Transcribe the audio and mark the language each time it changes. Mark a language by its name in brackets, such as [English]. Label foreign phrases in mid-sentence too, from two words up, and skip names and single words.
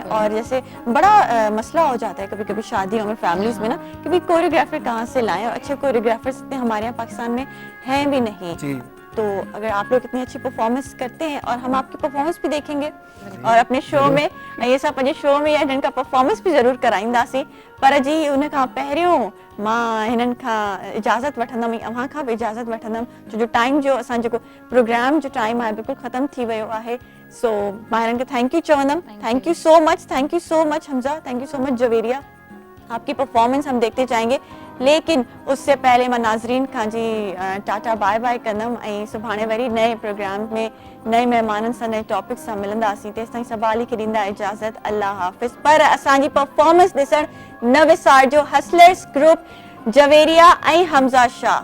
[Urdu] اور جیسے بڑا مسئلہ ہو جاتا ہے کبھی کبھی شادیوں میں، فیملیز میں نا، کہ بھائی کوریوگرافر کہاں سے لائیں، اور اچھے کوریوگرافرز اتنے ہمارے یہاں پاکستان میں ہیں بھی نہیں. تو اگر آپ لوگ اتنی اچھی پرفارمنس کرتے ہیں، اور ہم آپ کی پرفارمنس بھی دیکھیں گے، اور اپنے شو میں یہ سب [Sindhi] पंहिंजे शो में हिननि खां परफॉर्मेंस भी ज़रूर कराईंदासीं, पर जी उन खां पहिरियों मां हिननि खां इजाज़त वठंदमि, अव्हां खां बि इजाज़त वठंदमि, जो टाइम जो असां जेको प्रोग्राम जो टाइम आहे बिल्कुलु ख़त्म थी वियो आहे। सो मां हिननि खे [English] thank you [Sindhi] चवंदमि। [English] Thank you so much Hamza, thank you so much Javeria. [Urdu] آپ کی پرفارمنس ہم دیکھتے جائیں گے، لیکن اس سے پہلے میں [Sindhi] नाज़रीन खां जी [English] tata bye bye [Sindhi] कंदमि, ऐं सुभाणे वरी नए प्रोग्राम में नए महिमाननि सां, नए टॉपिक सां मिलंदासीं। तेसिताईं सवाली खे ॾींदा इजाज़त, [Urdu] اللہ حافظ. [Sindhi] पर असांजी परफॉर्मेंस ॾिसण न विसारजो, हसलर्स ग्रुप, जवेरिया ऐं हमजा शाह।